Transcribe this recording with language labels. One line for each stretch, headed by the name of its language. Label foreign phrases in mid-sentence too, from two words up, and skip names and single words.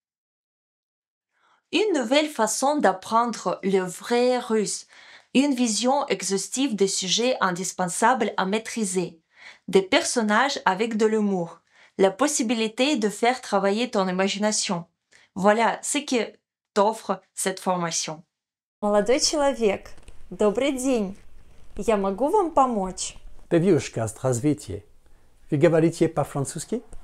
French: Une nouvelle façon d'apprendre le vrai russe, une vision exhaustive des sujets indispensables à maîtriser, des personnages avec de l'humour, la possibilité de faire travailler ton imagination. Voilà ce que t'offre cette formation.
Russian: Молодой человек, добрый день. Я могу вам помочь? Девушка, здравствуйте. Вы говорите по-французски?